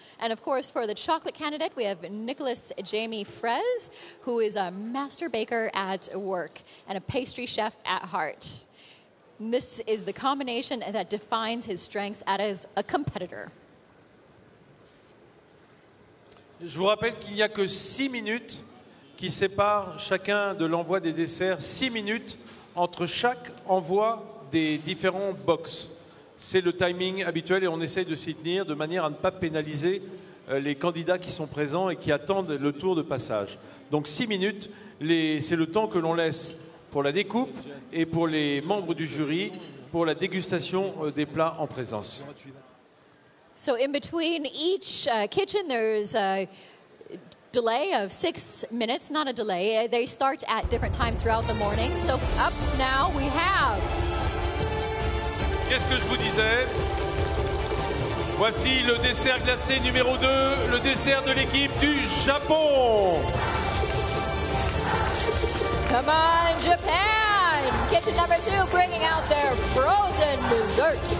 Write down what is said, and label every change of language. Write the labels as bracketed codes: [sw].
[en] And of course, for the chocolate candidate, we have Nicholas Jamie Frez, who is a master baker at work and a pastry chef at heart. And this is the combination that defines his strengths as a competitor. [fr] Je vous rappelle qu'il n'y a que 6 minutes qui séparent chacun de l'envoi des desserts, 6 minutes entre chaque envoi des différents box. C'est le timing habituel et on essaye de s'y tenir de manière à ne pas pénaliser les candidats qui sont présents et qui attendent le tour de passage. Donc 6 minutes, c'est le temps que l'on laisse pour la découpe et pour les membres du jury pour la dégustation des plats en présence. [en] So in between each kitchen, there's a delay of 6 minutes, not a delay. They start at different times throughout the morning. So up now we have... [fr] Qu'est-ce que je vous disais? Voici le dessert glacé numéro 2, le dessert de l'équipe du Japon. [en] Come on, Japan! Kitchen number 2 bringing out their frozen dessert.